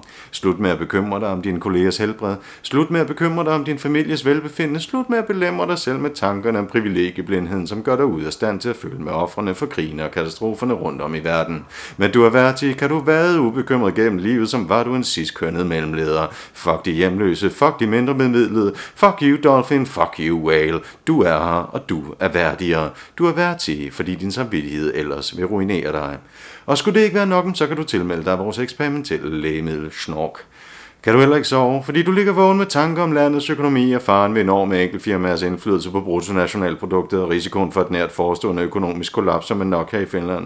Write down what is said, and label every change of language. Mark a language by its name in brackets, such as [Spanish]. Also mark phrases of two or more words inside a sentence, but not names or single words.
[Danish] Slut med at bekymre dig om dine kollegers helbred. Slut med at bekymre dig om din families velbefindende. Slut med at belemre dig selv med tankerne om privilegieblindheden, som gør dig ud af stand til at føle med ofrene for krigene og katastroferne rundt om i verden. Men du er værd til, kan du vade ubekymret gennem livet, som var du en cis-kønnet mellemleder. Fuck de hjemløse, fuck de mindre bemidlede, [English] fuck you dolphin, fuck you whale. [Danish] Du er her, og du er værdigere. Du er værd til, fordi din samvittighed ellers vil ruinere dig. Og skulle det ikke være nok, så kan du tilmelde dig vores eksperimentelle lægemiddel Snork. Kan du heller ikke sove, fordi du ligger vågen med tanker om landets økonomi og faren ved enorme enkeltfirmaers indflydelse på bruttonationalproduktet og risikoen for et nært forestående økonomisk kollaps som en nok her i Finland?